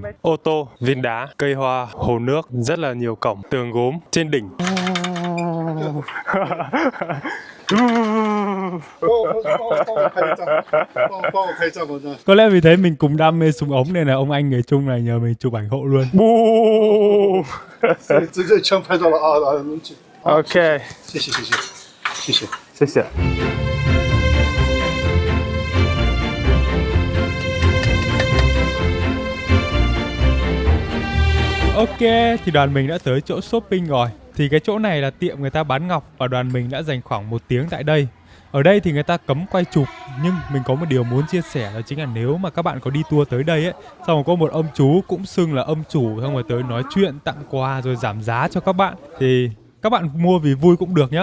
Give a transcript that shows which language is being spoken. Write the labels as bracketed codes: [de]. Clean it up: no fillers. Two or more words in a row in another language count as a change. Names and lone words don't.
[vi] Ô tô, viên đá, cây hoa, hồ nước, rất là nhiều cổng, tường gốm trên đỉnh. Có lẽ vì thế mình cùng đam mê súng ống nên là ông anh người Trung này nhờ mình chụp ảnh hộ luôn. Ok. [zh] 谢谢谢谢谢谢。谢谢。 [vi] Ok, thì đoàn mình đã tới chỗ shopping rồi. Thì cái chỗ này là tiệm người ta bán ngọc và đoàn mình đã dành khoảng 1 tiếng tại đây. Ở đây thì người ta cấm quay chụp, nhưng mình có một điều muốn chia sẻ, đó chính là nếu mà các bạn có đi tour tới đây ấy, xong rồi có một ông chú cũng xưng là ông chủ, xong rồi tới nói chuyện, tặng quà rồi giảm giá cho các bạn, thì các bạn mua vì vui cũng được nhá.